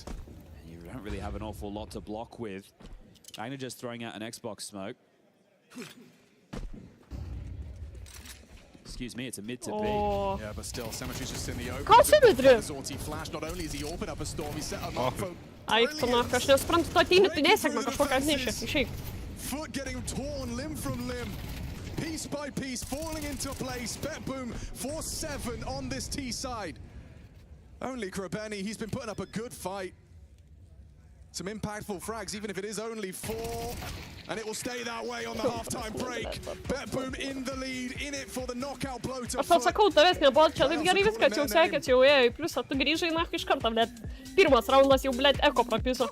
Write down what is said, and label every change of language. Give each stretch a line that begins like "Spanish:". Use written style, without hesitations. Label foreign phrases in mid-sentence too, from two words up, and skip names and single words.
English: You don't really have an awful lot to block with. Magna just throwing out an Xbox smoke. Excuse me, it's a mid to B. Yeah, but still, Symmetry's just in the open.
Lithuanian: Ką Symmetry?
English: Zorti flash, not only is he open up a storm, he set him up for
Lithuanian: Eik, tu nach, aš nesuprantu, tu ateini, tu nesėkmę kažkokią atnešė. Išeik.
English: Foot getting torn limb from limb. Piece by piece, falling into place. Bedboom 4-7 on this T side. Only Krabeni, he's been putting up a good fight. Some impactful frags, even if it is only 4. And it will stay that way on the halftime break. Bedboom in the lead, in it for the knockout blow to
Lithuanian: Aš tau Foot. sakau, tavęs nebuvo, čia taip gerai viskas, jau sekėsi, jau ėjo į pliusą, tu grįžai nach iš karto, blet. Pirmas raundas jau, blet, eko prapiso.